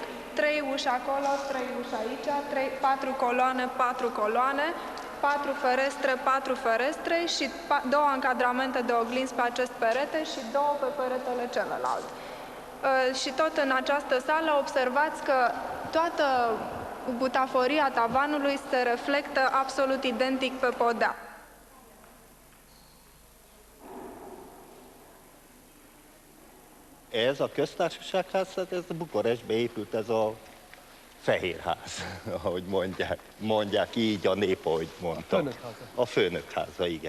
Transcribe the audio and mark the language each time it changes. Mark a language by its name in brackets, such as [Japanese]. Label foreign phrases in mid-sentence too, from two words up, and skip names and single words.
[Romanian] 3 uși acolo, 3 uși aici, 4 coloane, 4 coloane, 4 ferestre, 4 ferestre și 2 încadramente de oglinzi pe acest perete și 2 pe peretele celălalt. Și tot în această sală observați că toată butaforia tavanului se reflectă absolut identic pe podea. [Hungarian] Ez a köztársaságház, ez Bukarestbe épült, ez a Fehérház, ahogy mondják. Mondják így a nép, ahogy mondta. A főnökháza, igen.